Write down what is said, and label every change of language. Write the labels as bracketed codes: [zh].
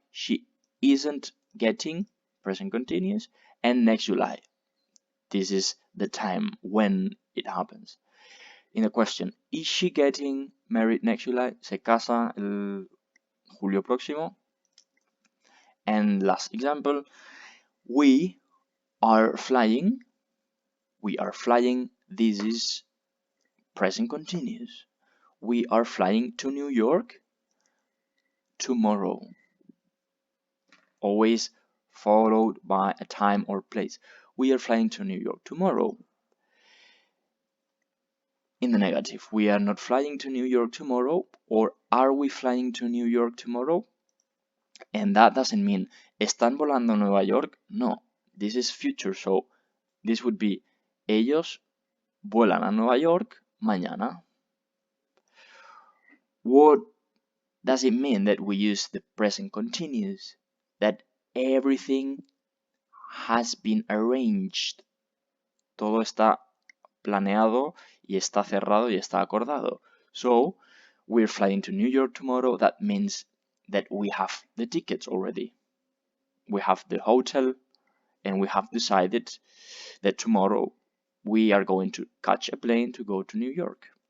[en] She isn't getting, present continuous, and next July. This is the time when it happens. In the question, is she getting married next July? [es] Se casa el julio próximo. [en] And last example, we are flying. We are flying. This is present continuous. We are flying to New York tomorrow. Always followed by a time or place. We are flying to New York tomorrow. In the negative, we are not flying to New York tomorrow, or are we flying to New York tomorrow? And that doesn't mean [es] ¿están volando a Nueva York? [en] No, this is future, so this would be [es] ellos vuelan a Nueva York mañana. [en] What does it mean that we use the present continuous? That everything has been arranged. [es] Todo está planeado y está cerrado y está acordado. [en] So, we're flying to New York tomorrow. That means that we have the tickets already. We have the hotel, and we have decided that tomorrow we are going to catch a plane to go to New York.